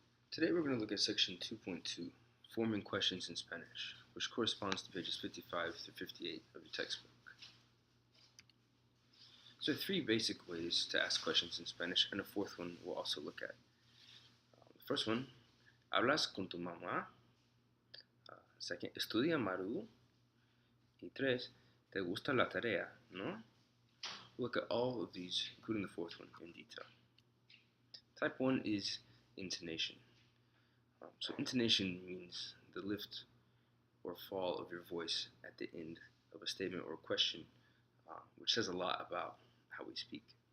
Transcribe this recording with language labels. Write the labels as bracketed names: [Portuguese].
[English] Today we're going to look at section 2.2, forming questions in Spanish, which corresponds to pages 55 through 58 of your textbook. So there are three basic ways to ask questions in Spanish, and a fourth one we'll also look at. The first one, [Spanish] ¿hablas con tu mamá? [English] Second, [Spanish] ¿estudia Maru? Y tres, ¿te gusta la tarea, no? [English] We'll look at all of these, including the fourth one, in detail. Type 1 is intonation. So intonation means the lift or fall of your voice at the end of a statement or a question, which says a lot about how we speak.